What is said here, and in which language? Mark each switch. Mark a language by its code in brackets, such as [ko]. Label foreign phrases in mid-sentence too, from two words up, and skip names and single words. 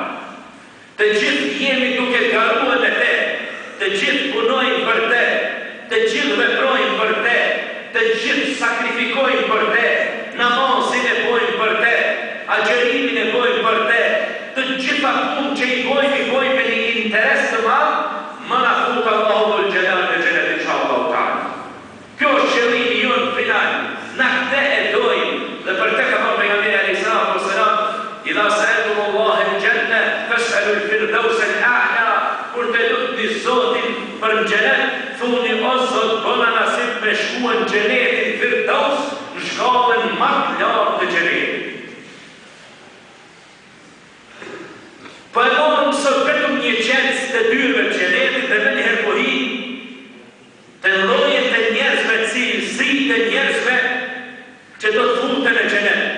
[sq] Të gjithë jemi duke garuar me te, të gjithë punojnë për te, të gjithë veprojnë për te, të gjithë sakrifikojnë për te, namazin e bojnë për te, agjerimin e bojnë për te, të gjitha punë që i bojnë me një interes të madh, më na fut [ar] الله ذو الجلال [sq] në xhenet [ar] إن شاء الله تعالى. [sq] Kjo është qëllimi jonë final, na këtë e dojmë, dhe për te ka thonë pejgamberi [ar] عليه السلام, إذا سألتم الله الجنة فاسألوا الفردوس الأعلى, [sq] kur të lutni Zotin për xhenet, thuni o Zot, bëna nasib me shkuar në xhenetin firdaus, në shkallën më të lartë të xhenetit. Po e morëm sot vetëm një qencë të dyrëve të xhenetit dhe me njëherë po hi të llojet të njerëzve, cilësi të njerëzve që do të futen në xhenet.